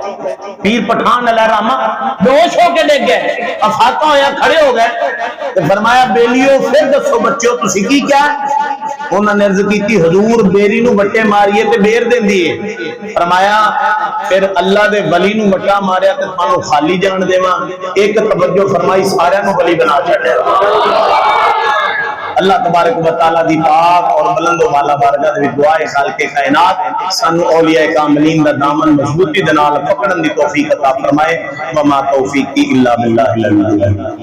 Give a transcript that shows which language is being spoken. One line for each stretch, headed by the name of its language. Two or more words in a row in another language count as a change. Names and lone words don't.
Punjabi: पीर पठान
Arabic: عليه رحمة
Punjabi: ਬੇਹੋਸ਼ ਹੋਕੇ ਡਿਗ ਗਏ, ਅਫ਼ਾਕਾ ਹੋਇਆ ਖੜੇ ਹੋ ਗਏ ਤੇ ਫ਼ਰਮਾਇਆ ਬੇਲੀਓ ਫਿਰ ਦੱਸੋ ਬੱਚਿਓ ਤੁਸੀਂ ਕੀ ਕੀਤਾ?
Urdu: انہوں نے عرض کی حضور
Punjabi: ਬੇਰੀ ਨੂੰ ਵੱਟੇ ਮਾਰੀਏ ਤੇ ਬੇਰ ਦੇਂਦੀ ਹੈ। ਫ਼ਰਮਾਇਆ ਫਿਰ ਅੱਲਾਹ ਦੇ ਵਲੀ ਨੂੰ ਵੱਟਾ ਮਾਰਿਆ ਤੇ ਤੁਹਾਨੂੰ ਖ਼ਾਲੀ ਜਾਣ ਦੇਵਾਂ। ਇਕ ਤਵੱਜੋ ਫ਼ਰਮਾਈ, ਸਾਰਿਆਂ ਨੂੰ ਵਲੀ ਬਣਾ ਛੱਡਿਆ।
Arabic: الله تبارك وتعالى
Punjabi: ਦੀ ਪਾਕ ਔਰ ਬੁਲੰਦ ਵਾਲਾ ਬਾਰਗਾਹ ਦੇ ਵਿਚ ਦੁਆ ਹੈ ਖ਼ਾਲਿਕ ਕਾਇਨਾਤ ਸਾਨੂੰ ਔਲੀਆ ਕਾਮਿਲੀਨ ਦਾ ਦਾਮਨ ਮਜ਼ਬੂਤੀ ਦੇ ਨਾਲ ਪਕੜਨ ਦੀ ਤੌਫ਼ੀਕ ਅਤਾ ਫ਼ਰਮਾਏ।
Arabic: وما توفيقي إلا بالله.